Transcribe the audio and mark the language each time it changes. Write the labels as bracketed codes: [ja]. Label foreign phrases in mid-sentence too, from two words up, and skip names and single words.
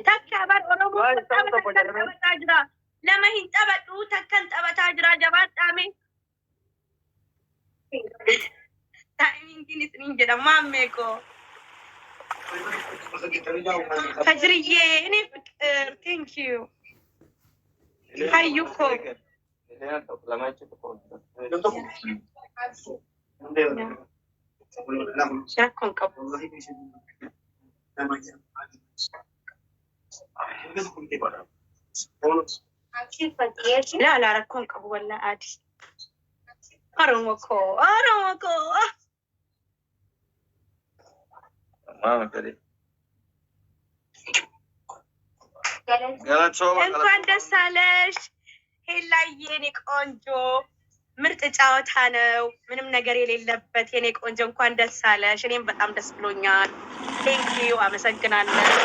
[om] Takka bar Oromoo taphataa jira. Lama hin taphadhu takkan taphataa jira jabaadhaame. Taayimingiin isiniin jedha maammee koo. Fajriyyee inni [en] thank you. [om] Hayyuu koo. Rakkoon qabu. Ilaala rakkoon qabu wallaa adi. Oromoo koo. Oromoo koo. [am] እንኳን ደስ አለሽ ሄላዬ የኔ ቆንጆ። ምርጥ ጨዋታ ነው፣ ምንም ነገር የሌለበት የኔ ቆንጆ። እንኳን ደስ አለሽ። እኔም በጣም ደስ ብሎኛል። ቴንኪዩ፣ አመሰግናለሁ።